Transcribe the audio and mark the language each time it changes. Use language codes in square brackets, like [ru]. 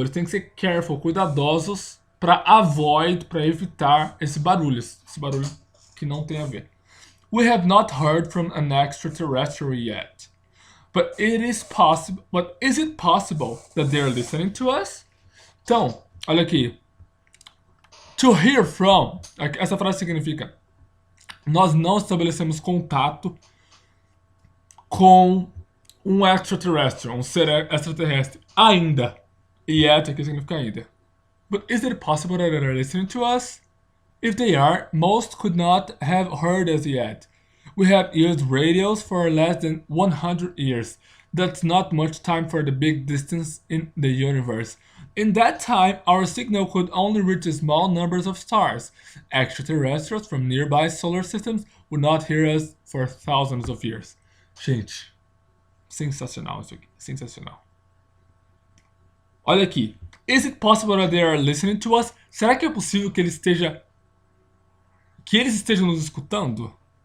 [pt] Eles têm que ser careful, cuidadosos, para evitar esse barulho que não tem a ver. [en] We have not heard from an extraterrestrial yet. But is it possible that they are listening to us? [pt] Então, olha aqui. [en] To hear from, [pt] essa frase significa: nós não estabelecemos contato com um extraterrestrial, um ser extraterrestre, ainda. Yet aqui significa ainda. [en] But is it possible that they are listening to us? If they are, most could not have heard us yet. We have used radios for less than 100 years. That's not much time for the big distance in the universe. In that time, our signal could only reach small numbers of stars. Extraterrestrials from nearby solar systems would not hear us for thousands of years. [pt] Gente, sensacional isso aqui. Sensacional. Olha aqui. [en] Is it possible that they are listening to us? [pt] Será que é possível que eles estejam nos escutando?